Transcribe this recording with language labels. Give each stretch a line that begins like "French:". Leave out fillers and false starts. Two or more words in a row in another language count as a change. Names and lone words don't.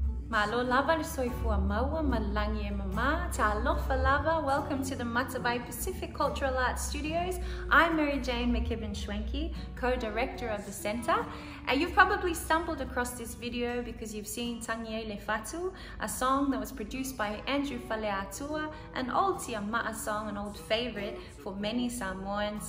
Samoan: Malo lava soifua maua malangi e mama ta alofa lava.
English: Welcome to the Matavai Pacific Cultural Arts Studios. I'm Mary Jane McKibben Schwenke, co-director of the centre. And you've probably stumbled across this video because you've seen Tangiele Fatu, a song that was produced by Andrew Faleatua, an old Tiama'a song, an old favourite for many Samoans.